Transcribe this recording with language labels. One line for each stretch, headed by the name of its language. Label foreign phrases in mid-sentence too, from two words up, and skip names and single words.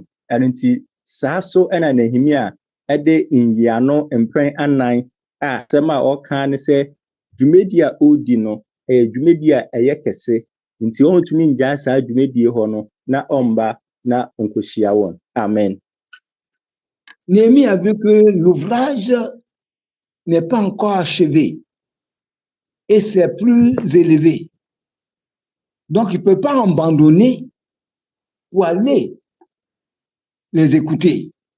Akan: Ɛno nti saa so ɛna Nehemia ɛde nyiano mpɛn anan a asɛm a ɔka ne sɛ dwumadi a ɔredi no ɛyɛ dwumadi a ɛyɛ kɛse nti ɔntumi ngyaa saa dwumadi hɔ no na ɔmba na onkohyia wɔn. Amen.
French: Néhémie a vu que l'ouvrage n'est pas encore achevé et c'est plus élevé. Donc, il ne peut pas abandonner pour aller les écouter.